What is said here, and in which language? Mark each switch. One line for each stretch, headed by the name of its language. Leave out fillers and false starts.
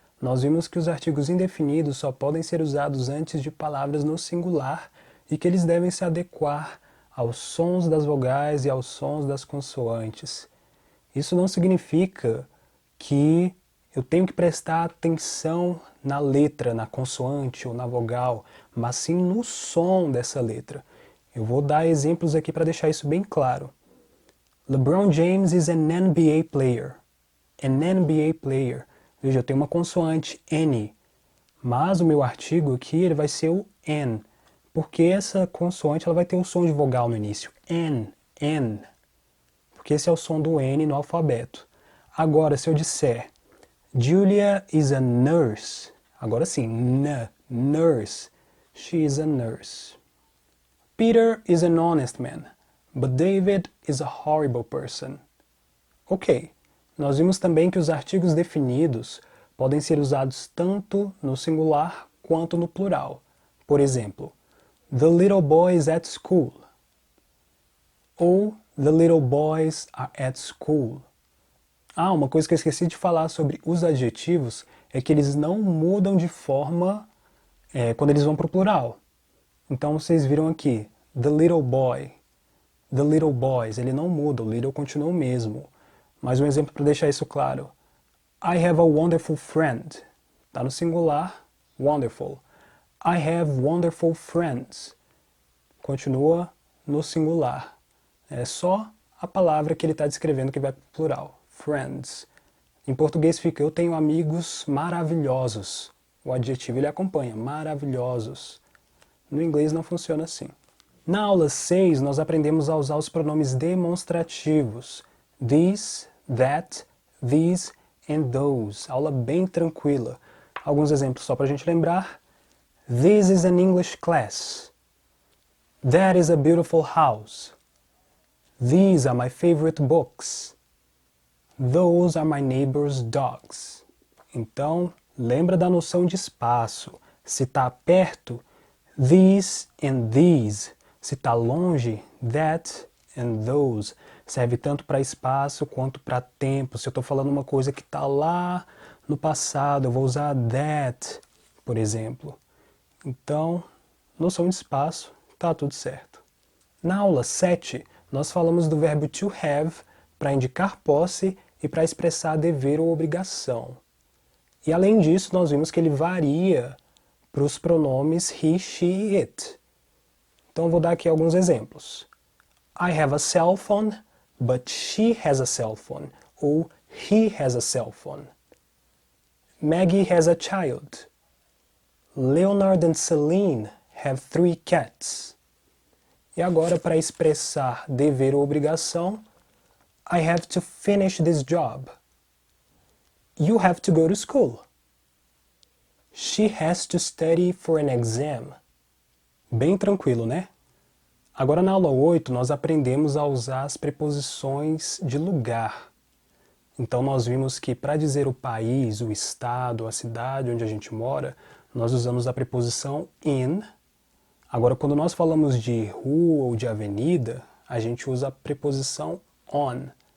Portuguese: Nós vimos que os artigos indefinidos só podem ser usados antes de palavras no singular e que eles devem se adequar aos sons das vogais e aos sons das consoantes. Isso não significa que eu tenho que prestar atenção na letra, na consoante ou na vogal, mas sim no som dessa letra. Eu vou dar exemplos aqui para deixar isso bem claro.
English: LeBron James is an NBA player. An NBA player.
Portuguese: Veja, eu tenho uma consoante N, mas o meu artigo aqui ele vai ser o N, porque essa consoante ela vai ter o som de vogal no início. N, N. Porque esse é o som do N no alfabeto. Agora, se eu disser
English: Julia is a nurse,
Portuguese: agora sim, nurse.
English: She is a nurse. Peter is an honest man, but David is a horrible person.
Portuguese: Ok, nós vimos também que os artigos definidos podem ser usados tanto no singular quanto no plural. Por exemplo,
English: the little boy is at school. Ou the little boys are at school.
Portuguese: Uma coisa que eu esqueci de falar sobre os adjetivos é que eles não mudam de forma quando eles vão para o plural. Então vocês viram aqui,
English: the little boy, the little boys,
Portuguese: ele não muda, o little continua o mesmo. Mais um exemplo para deixar isso claro.
English: I have a wonderful friend.
Portuguese: Está no singular,
English: wonderful. I have wonderful friends.
Portuguese: Continua no singular. É só a palavra que ele está descrevendo que vai para o plural. Friends. Em português fica, eu tenho amigos maravilhosos. O adjetivo ele acompanha, maravilhosos. No inglês não funciona assim. Na aula 6, nós aprendemos a usar os pronomes demonstrativos.
English: This, that, these and those.
Portuguese: Aula bem tranquila. Alguns exemplos só para a gente lembrar.
English: This is an English class. That is a beautiful house. These are my favorite books. Those are my neighbor's dogs.
Portuguese: Então, lembra da noção de espaço. Se está perto,
English: these and these.
Portuguese: Se está longe,
English: that and those.
Portuguese: Serve tanto para espaço quanto para tempo. Se eu estou falando uma coisa que está lá no passado, eu vou usar that, por exemplo. Então, noção de espaço, está tudo certo. Na aula 7, nós falamos do verbo to have para indicar posse e para expressar dever ou obrigação. E além disso, nós vimos que ele varia para os pronomes he, she, it. Então vou dar aqui alguns exemplos.
English: I have a cell phone, but she has a cell phone. Ou he has a cell phone. Maggie has a child. Leonard and Celine have 3 cats.
Portuguese: E agora, para expressar dever ou obrigação,
English: I have to finish this job. You have to go to school. She has to study for an exam.
Portuguese: Bem tranquilo, né? Agora na aula 8 nós aprendemos a usar as preposições de lugar. Então nós vimos que para dizer o país, o estado, a cidade onde a gente mora, nós usamos a preposição in. Agora quando nós falamos de rua ou de avenida, a gente usa a preposição on.